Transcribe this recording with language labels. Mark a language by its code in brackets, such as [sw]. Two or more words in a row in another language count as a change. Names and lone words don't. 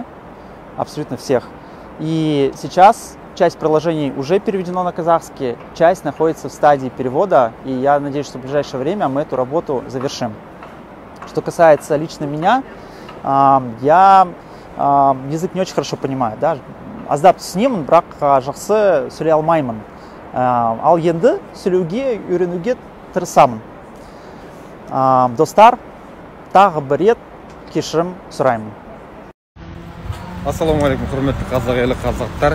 [ru] Абсолютно всех. И сейчас часть приложений уже переведена на казахский, часть находится в стадии перевода, и я надеюсь, что в ближайшее время мы эту работу завершим. Что касается лично меня, я язык не очень хорошо понимаю. Да? [kk] Аздап түсінемін, бірақ жақсы сөйлей алмаймын. Ал енді сөйлеуге, үйренуге тырысамын. Достар, тағы бір рет кешірім сұраймын. [ar] السلام عليكم, [kk] құрметті қазақ елі қазақтар.